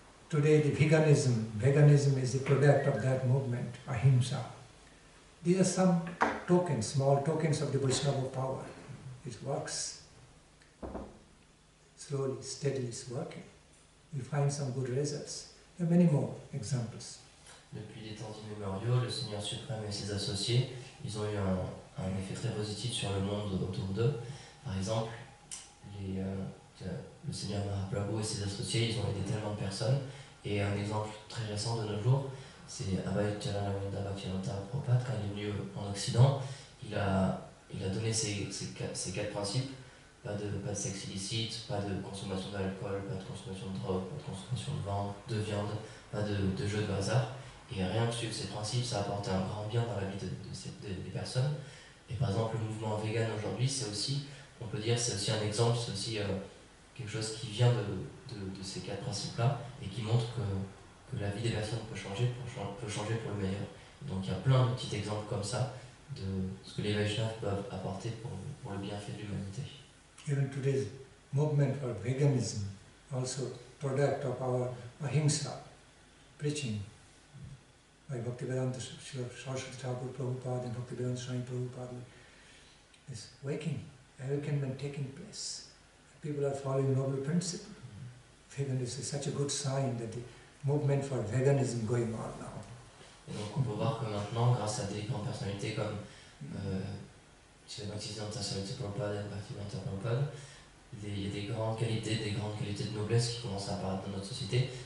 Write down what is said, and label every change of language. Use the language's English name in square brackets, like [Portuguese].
[English] Today the veganism is the product of that movement, ahimsa. These are some tokens, small tokens of the Vaishnava power. It works. Slowly, steadily it's working. We find some good results. There are many more examples. [French] Depuis des temps immémoriaux, le Seigneur suprême et ses associés, ils ont eu un effet très positif sur le monde autour d'eux. Par exemple, le Seigneur Mahaprabhu et ses associés, ils ont aidé tellement de personnes. Et un exemple très récent de nos jours, c'est Abhayacharya Bhaktivedanta Prabhupada, quand il est venu en Occident, il a donné ces 4 principes. Pas de sexe illicite, pas de consommation d'alcool, pas de consommation de drogue, pas de consommation de viande, pas de jeux de hasard. Et rien que suivre ces principes, ça apporte un grand bien dans la vie des personnes. Et par exemple, le mouvement vegan aujourd'hui, c'est aussi, on peut dire, c'est aussi un exemple, c'est aussi quelque chose qui vient de ces 4 principes-là et qui montre que la vie des personnes peut changer pour le meilleur. Donc il y a plein de petits exemples comme ça de ce que les Vaishnavas peuvent apporter pour le bienfait de l'humanité. [English] Even today's movement for veganism, also product of our ahimsa preaching by Bhaktivedanta Saraswati Thakur Prabhupada and Bhaktivedanta Swami Prabhupada is awakening taking place. People are following noble principle. Veganism is such a good sign that the movement for veganism going on now. [French] Et donc on peut voir que maintenant, grâce à des grandes personnalités comme Bhaktivedanta Saraswati Prabhupada et Bhaktivedanta Prabhupada, il y a des grandes qualités de noblesse qui commencent à apparaître dans notre société.